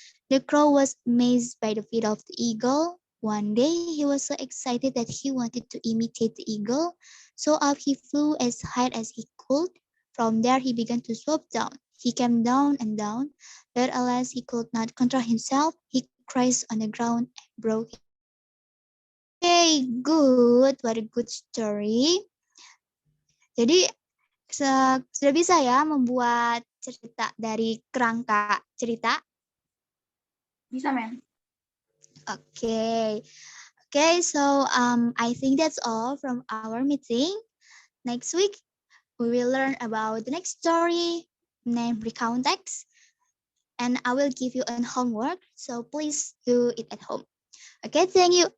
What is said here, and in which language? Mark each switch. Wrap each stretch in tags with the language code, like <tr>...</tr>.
<en>The crow was amazed by the feat of the eagle. One day he was so excited that he wanted to imitate the eagle. So up he flew as high as he could. From there he began to swoop down. He came down and down, but alas he could not control himself. He crashed on the ground and broke it. Okay, good. What a good story.</en> <id>Jadi sudah bisa ya membuat cerita dari kerangka cerita? Bisa, ma'am.</id> <en>Okay. Okay, so I think that's all from our meeting. Next week, we will learn about the next story named Recount Text. And I will give you a homework, so please do it at home. Okay, thank you.</en>